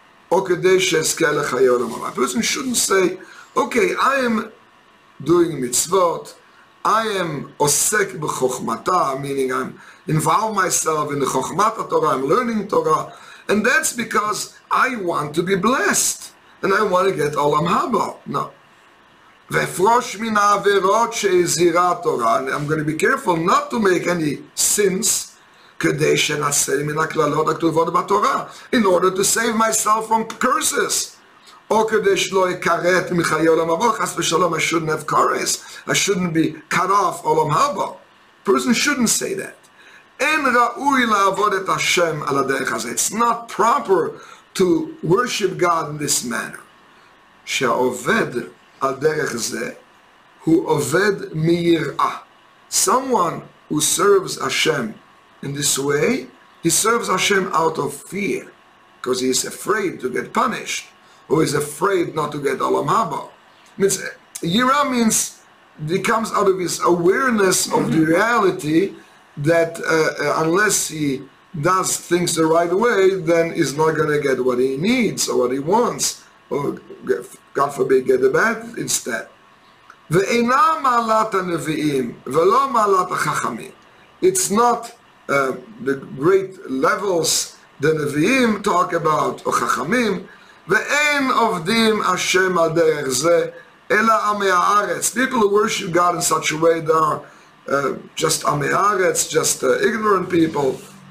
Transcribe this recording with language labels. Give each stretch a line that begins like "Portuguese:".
Hebrew: או כדי שאזכה לחיי עולם הבא.
English: A person shouldn't say, okay, I am doing mitzvot, I am osek b'chochmata, meaning I'm involve myself in the chochmat Torah, I'm learning Torah, and that's because I want to be blessed, and I want to get olam haba. No.
Hebrew: והפרוש מן העבירות שהזהירה התורה,
English: and I'm going to be careful not to make any sins,
Hebrew: כדי שנצא מן הקללות הכתובות בתורה,
English: in order to save myself from curses.
Hebrew: או כדי שלא יכרת מחיי עולם הבא, חס ושלום,
English: I shouldn't have curses, I shouldn't be cut off
Hebrew: עולם הבא.
English: Person shouldn't say that.
Hebrew: אין ראוי לעבוד את השם על הדרך הזה.
English: It's not proper to worship God in this manner.
Hebrew: שהעובד על דרך זה הוא עובד מיראה.
English: Someone who serves Hashem in this way, he serves Hashem out of fear, because he is afraid to get punished, or is afraid not to get Olam Haba. Means Yira means it comes out of his awareness of the reality that unless he does things the right way, then he's not going to get what he needs or what he wants, or God forbid get the bad instead.
Hebrew: ואינה מעלת הנביאים ולא מעלת החכמים.
English: It's not the great levels the Nevi'im talk about, or Chachamim,
Hebrew: ואין עובדים השם על דרך זה, אלא עמי הארץ.
English: People who worship God in such a way, they are just עמי הארץ, just ignorant people.